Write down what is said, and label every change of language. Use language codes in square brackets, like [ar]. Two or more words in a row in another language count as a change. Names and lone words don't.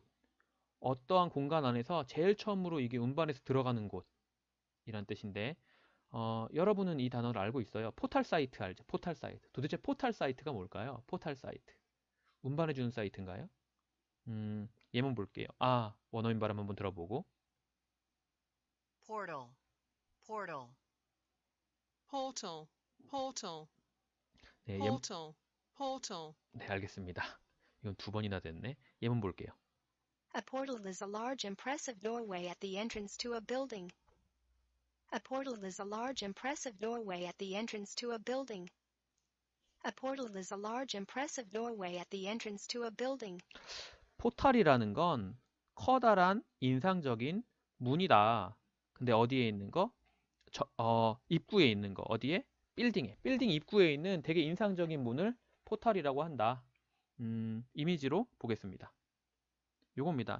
[ko] 어떠한 공간 안에서 제일 처음으로 이게 운반해서 들어가는 곳이란 뜻인데 여러분은 이 단어를 알고 있어요. 포털 사이트 알죠? 포털 사이트. 도대체 포털 사이트가 뭘까요? 포털 사이트. 운반해주는 사이트인가요? 예문 볼게요. 원어민 발음 한번 들어보고. [en] portal, portal, portal, portal, [ko] 네, [en] portal, portal. [ko] 네, 알겠습니다. 이건 두 번이나 됐네. 예문 볼게요. [en] A portal is a large impressive doorway at the entrance to a building. A portal is a large impressive doorway at the entrance to a building. A portal is a large impressive doorway at the entrance to a building. [ko] 포탈이라는 건 커다란 인상적인 문이다. 근데 어디에 있는 거? 입구에 있는 거. 어디에? 빌딩에. 빌딩 입구에 있는 되게 인상적인 문을 포탈이라고 한다. 이미지로 보겠습니다. 요겁니다.